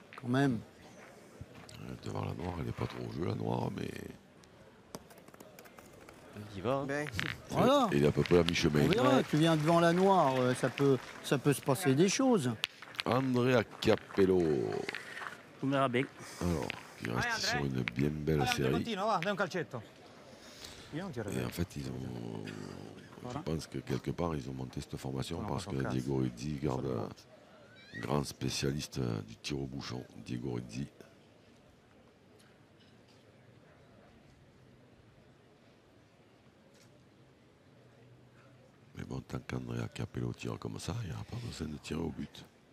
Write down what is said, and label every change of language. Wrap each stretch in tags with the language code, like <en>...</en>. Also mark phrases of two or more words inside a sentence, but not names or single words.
<fr>Devant la noire, elle n'est pas trop au jeu, la noire, mais Il y va. Hein. Ben. Voilà. Il est à peu près à mi-chemin. On verra, tu viens devant la noire, ça peut se passer des choses. Andrea Capello. On verra bien. Alors, qui reste sur une bien belle série.</fr> <it>Continua, va, dai un calcetto. Io non tiro.</it> <fr>Et en fait, ils ont. Je pense que quelque part, ils ont monté cette formation parce que Diego Ruzzi garde un grand spécialiste du tir au bouchon, Diego Ruzzi. Mais bon, tant qu'Andrea Capello tire comme ça, il n'y aura pas besoin de tirer au but.</fr>